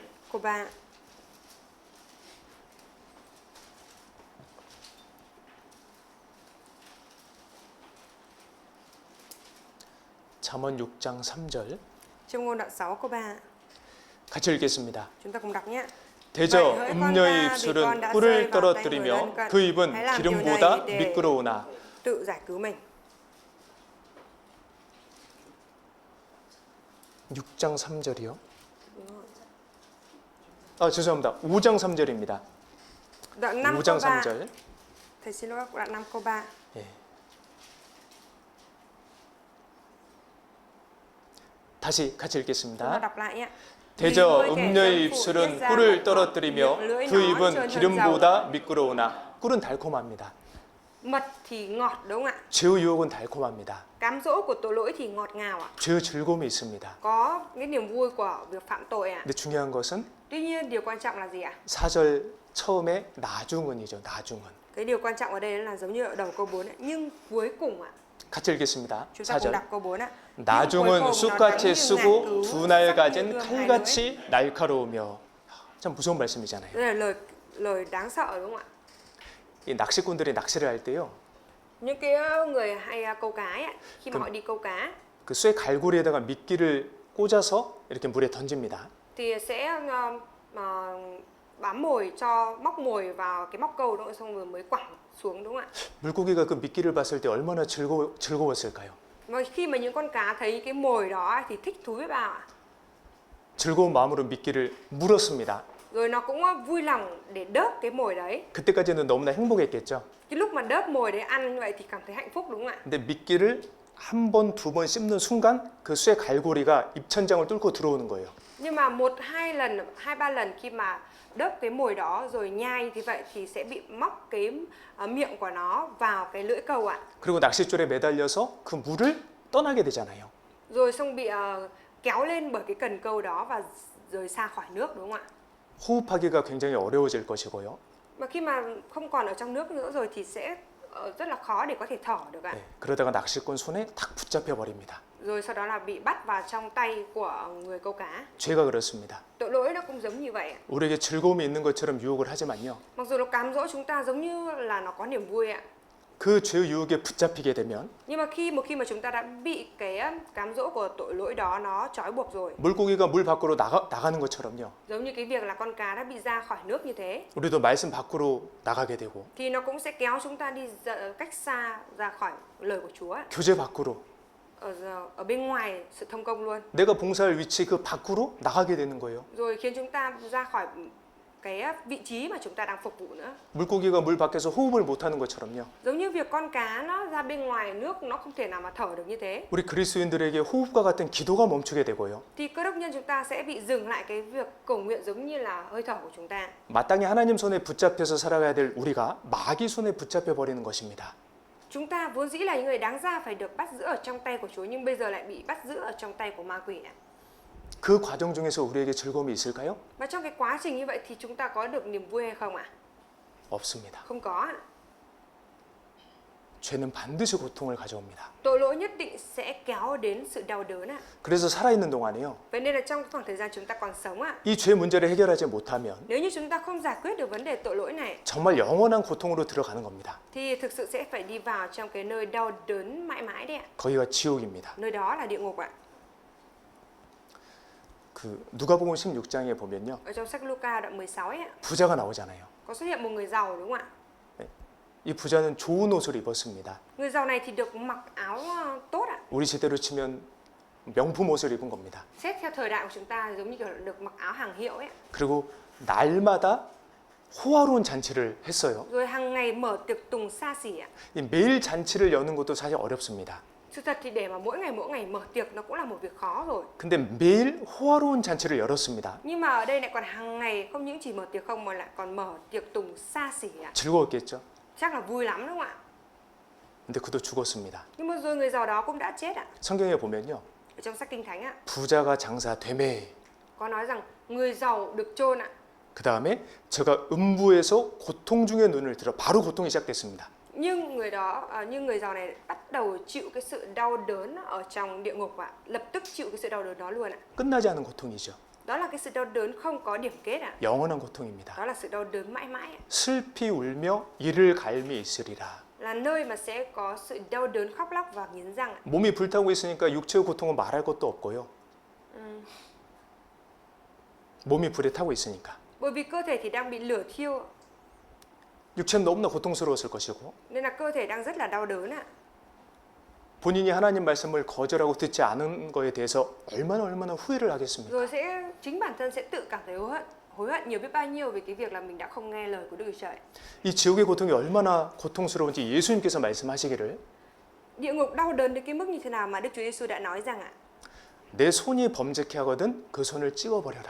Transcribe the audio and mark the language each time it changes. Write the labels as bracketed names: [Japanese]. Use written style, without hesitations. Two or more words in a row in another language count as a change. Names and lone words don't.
[Vietnamese] Câu 3. [Korean] 잠언 6장 3절 [Vietnamese] Châm ngôn đoạn 6 câu 3. [Korean] 같이 읽겠습니다. [Vietnamese] Chúng ta cùng đọc nhé. [Korean] 대저 음녀의 입술은 꿀을 떨어뜨리며 그 입은 기름보다 미끄러우나 [Vietnamese] Tự giải cứu mình. [Korean] 6장 3절이요. 아 죄송합니다. 5장 3절입니다. [Vietnamese] Đoạn 5 câu [Korean] 5장 3. 3절. [Vietnamese] Thầy xin lỗi, đoạn 5 câu 3. [Korean] 예. 다시 같이 [Vietnamese] Chúng ta [Korean] 읽겠습니다. [Vietnamese] đọc lại nhé. [Korean] 대저 음녀의 입술은 꿀을 떨어뜨리며 그 입은 기름보다 미끄러우나 꿀은 달콤합니다. [Vietnamese] Mật thì ngọt, đúng không ạ? [Korean] 죄의 유혹은 달콤합니다. [Vietnamese] Cám dỗ của tội lỗi thì ngọt ngào ạ. [Korean] 죄의 즐거움이 있습니다. [Vietnamese] Có cái niềm vui của việc phạm tội ạ. [Korean] 근데 중요한 것은 [Vietnamese] Tuy nhiên điều quan trọng là gì ạ? [Korean] 4절 처음에 나중은이죠. 나중은. [Vietnamese] Cái điều quan trọng ở đây là giống như ở đầu câu 4 ạ, nhưng cuối cùng ạ. [Korean] 같이 읽겠습니다. [Vietnamese] Chúng ta cùng [Korean] 4절. [Vietnamese] đọc câu 4 ạ. [Korean] 나중은 쑥같이 쓰고 두 날 가진 칼같이 날카로우며. 참 무서운 말씀이잖아요. [Vietnamese] Đây là lời đáng sợ, đúng không ạ? [Korean] 이 낚시꾼들이 낚시를 할 때요. [Vietnamese] Những cái người hay câu cá ấy, khi mà họ đi câu cá [Korean] 그 쇠 갈고리에다가 미끼를 꽂아서 이렇게 물에 던집니다. [Vietnamese] thì sẽ bám mồi cho móc mồi vào cái móc câu, đúng không? Xong rồi mới quẳng xuống, đúng không ạ? [Korean] 물고기가 그 미끼를 봤을 때 얼마나 즐거웠을까요? [Vietnamese] Và khi mà những con cá thấy cái mồi đó thì thích thú biết bao ạ. [Korean] 즐거운 마음으로 미끼를 물었습니다. [Vietnamese] Rồi nó cũng vui lòng để đớp cái mồi đấy. [Korean] 그때까지는 너무나 행복했겠죠. [Vietnamese] Cái lúc mà đớp mồi đấy ăn như vậy thì cảm thấy hạnh phúc, đúng không ạ? [Korean] 근데 미끼를 한 번, 두 번 씹는 순간 그 쇠 갈고리가 입천장을 뚫고 들어오는 거예요. [Vietnamese] Nhưng mà 1-2 lần, 2-3 lần khi mà đớp cái mồi đó rồi nhai như vậy thì sẽ bị móc cái miệng của nó vào cái lưỡi câu ạ. [Korean] 그리고 낚싯줄에 매달려서 그 물을 떠나게 되잖아요. [Vietnamese] Rồi xong bị kéo lên bởi cái cần câu đó và rời xa khỏi nước, đúng không ạ? [Korean] 호흡하기가 굉장히 어려워질 것이고요. [Vietnamese] Mà khi mà không còn ở trong nước nữa rồi thì sẽ rất là khó để có thể thở được ạ. [Korean] 네, 그러다가 낚시꾼 손에 탁 붙잡혀 버립니다. [Vietnamese] Rồi sau đó là bị bắt vào trong tay của người câu cá. [Korean] 죄가 그렇습니다. [Vietnamese] Tội lỗi nó cũng giống như vậy ạ. [Korean] 우리에게 즐거움이 있는 것처럼 유혹을 하지만요. [Vietnamese] Mặc dù nó cám dỗ chúng ta giống như là nó có niềm vui ạ. [Korean] 그 죄의 유혹에 붙잡히게 되면 [Vietnamese] Nhưng mà khi mà chúng ta đã bị cái cám dỗ của tội lỗi đó nó trói buộc rồi, [Korean] 물고기가 물 밖으로 나가는 것처럼요. [Vietnamese] giống như cái việc là con cá đã bị ra khỏi nước như thế, [Korean] 우리도 말씀 밖으로 나가게 되고 [Vietnamese] thì nó cũng sẽ kéo chúng ta đi cách xa ra khỏi lời của Chúa, [Korean] 교제 밖으로 [Vietnamese] ở bên ngoài sự thông công luôn, [Korean] 내가 봉사할 위치 그 밖으로 나가게 되는 거예요. [Vietnamese] rồi khiến chúng ta ra khỏi cái vị trí mà chúng ta đang phục vụ nữa. [Korean] 물고기가 물 밖에서 호흡을 못 하는 것처럼요. [Vietnamese] Giống như việc con cá nó ra bên ngoài nước nó không thể nào mà thở được như thế. [Korean] 우리 그리스도인들에게 호흡과 같은 기도가 멈추게 되고요. [Vietnamese] Thì cơ đốc nhân chúng ta sẽ bị dừng lại cái việc cầu nguyện giống như là hơi thở của chúng ta. [Korean] 마땅히 하나님 손에 붙잡혀서 살아가야 될 우리가 마귀 손에 붙잡혀 버리는 것입니다. [Vietnamese] Chúng ta vốn dĩ là những người đáng ra phải được bắt giữ ở trong tay của Chúa, nhưng bây giờ lại bị bắt giữ ở trong tay của ma quỷ. [Korean] 그 과정 중에서 우리에게 즐거움이 있을까요? [Vietnamese] Và trong cái quá trình như vậy thì chúng ta có được niềm vui hay không ạ? [Korean] 없습니다. [Vietnamese] Không có ạ. [Korean] 죄는 반드시 고통을 가져옵니다. [Vietnamese] Tội lỗi nhất định sẽ kéo đến sự đau đớn ạ. [Korean] 그래서 살아있는 동안에요. [Vietnamese] Vậy nên là trong khoảng thời gian chúng ta còn sống ạ, [Korean] 이 죄 문제를 해결하지 못하면 [Vietnamese] nếu như chúng ta không giải quyết được vấn đề tội lỗi này, [Korean] 정말 영원한 고통으로 들어가는 겁니다. [Vietnamese] thì thực sự sẽ phải đi vào trong cái nơi đau đớn mãi mãi đấy ạ. [Korean] 거기가 지옥입니다. [Vietnamese] Nơi đó là địa ngục ạ. [Korean] 그 누가복음 16장에 보면요. [Vietnamese] Ở trong sách Luca đoạn 16 ấy ạ, [Korean] 부자가 나오잖아요. [Vietnamese] có xuất hiện một người giàu đúng không ạ? [Korean] 이 부자는 좋은 옷을 입었습니다. [Vietnamese] Người giàu này thì được mặc áo tốt ạ. [Korean] 우리 시대로 치면 명품 옷을 입은 겁니다. [Vietnamese] Xét theo thời đại của chúng ta giống như kiểu được mặc áo hàng hiệu ấy. [Korean] 그리고 날마다 호화로운 잔치를 했어요. [Vietnamese] Rồi hàng ngày mở tiệc tùng xa xỉ ạ. [Korean] 이 매일 잔치를 여는 것도 사실 어렵습니다. [Vietnamese] Sự thật thì để mà mỗi ngày mở tiệc nó cũng là một việc khó rồi. [Korean] 근데 매일 호화로운 잔치를 열었습니다. [Vietnamese] Nhưng mà ở đây lại còn hàng ngày không những chỉ mở tiệc không mà lại còn mở tiệc tùng xa xỉ ạ. [Korean] 즐거웠겠죠? [Vietnamese] Chắc là vui lắm đúng không ạ? [Korean] 근데 그도 죽었습니다. [Vietnamese] Nhưng mà rồi người giàu đó cũng đã chết ạ. [Korean] 성경에 보면요. [Vietnamese] Ở trong sách Kinh Thánh ạ, [Korean] 부자가 장사되매 [Vietnamese] có nói rằng người giàu được chôn ạ. [Korean] 그 다음에 제가 음부에서 고통 중에 눈을 들어 바로 고통이 시작됐습니다. [Vietnamese] Nhưng người giàu này bắt đầu chịu cái sự đau đớn ở trong địa ngục ạ. Lập tức chịu cái sự đau đớn đó luôn ạ. [Korean] 끝나지 않은 고통이죠. [Vietnamese] Đó là cái sự đau đớn không có điểm kết ạ. [Korean] 영원한 고통입니다. [Vietnamese] Đó là sự đau đớn mãi mãi ạ. [Korean] 슬피 울며 이를 갈미 있으리라. [Vietnamese] Là nơi mà sẽ có sự đau đớn khóc lóc và nghiến răng ạ. [Korean] 몸이 불타고 있으니까 육체의 고통은 말할 것도 없고요. 몸이 불에 타고 있으니까. [Vietnamese] Bởi vì cơ thể thì đang bị lửa thiêu [Korean] 육체는 너무나 고통스러웠을 것이고 [Vietnamese] nên là cơ thể đang rất là đau đớn ạ. [Korean] 본인이 하나님 말씀을 거절하고 듣지 않은 거에 대해서 얼마나 후회를 하겠습니까? [Vietnamese] Rồi chính bản thân sẽ tự cảm thấy hối hận nhiều biết bao nhiêu về cái việc là mình đã không nghe lời của Đức Chúa Trời. [Korean] 이 지옥의 고통이 얼마나 고통스러운지 예수님께서 말씀하시기를 [Vietnamese] Địa ngục đau đớn đến cái mức như thế nào mà Đức Chúa Giêsu đã nói rằng ạ, [Korean] 내 손이 범죄케 하거든 그 손을 찍어버려라.